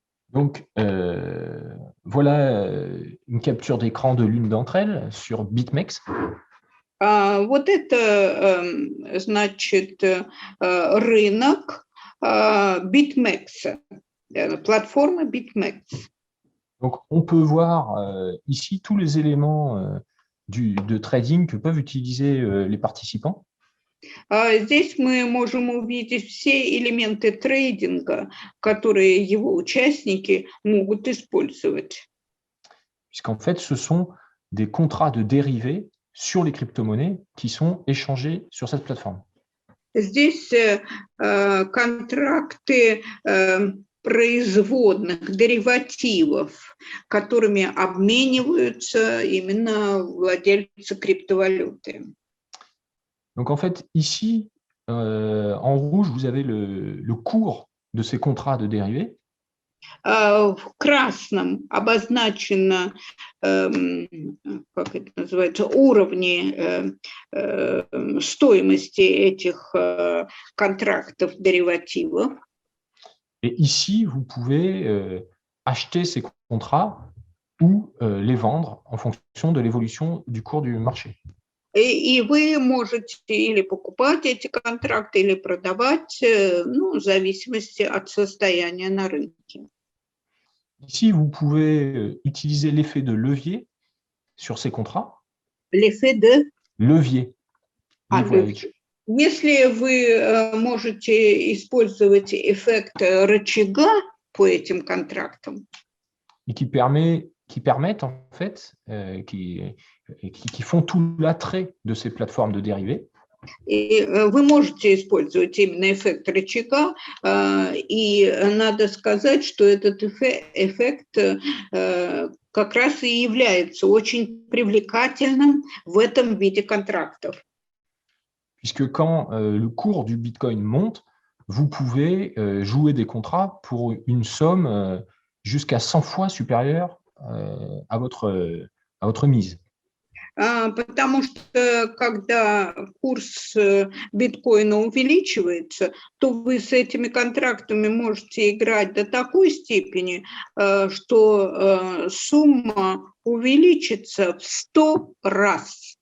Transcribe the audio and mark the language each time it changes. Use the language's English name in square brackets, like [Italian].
[French] Donc, voilà une capture d'écran de l'une d'entre elles sur BitMEX. [Russian] Вот это, значит, рынок BitMEX, платформа BitMEX. [French] Donc, on peut voir ici tous les éléments de trading que peuvent utiliser les participants. [Russian] Здесь мы можем увидеть все элементы трейдинга, которые его участники могут использовать. [French] Puisqu'en fait, ce sont des contrats de dérivés sur les crypto-monnaies qui sont échangés sur cette plateforme. [Russian] Здесь контракты производных, деривативов, которыми обмениваются именно владельцы криптовалюты. [French] Donc, en fait, ici, en rouge, vous avez le cours de ces contrats de dérivés. [Russian] В красном обозначено, как это называется, уровни стоимости этих контрактов, деривативов. [French] Et ici, vous pouvez acheter ces contrats ou les vendre en fonction de l'évolution du cours du marché. [Russian] И вы можете или покупать эти контракты, или продавать, ну, в зависимости от состояния на рынке. [French] Ici, vous pouvez utiliser l'effet de levier sur ces contrats. L'effet de Levier. levier. [Russian] Если вы можете использовать эффект рычага по этим контрактам, [French] et qui permettent en fait, qui font tout l'attrait de ces plateformes de dérivés. [Russian] И вы можете использовать именно эффект рычага, и надо сказать, что этот эффект как раз и является очень привлекательным в этом виде контрактов. [French] Puisque quand le cours du Bitcoin monte, vous pouvez jouer des contrats pour une somme jusqu'à 100 fois supérieure à votre mise. [Russian] Потому что когда курс биткоина увеличивается, то вы с этими контрактами можете играть до такой степени, что сумма увеличится в 100 раз.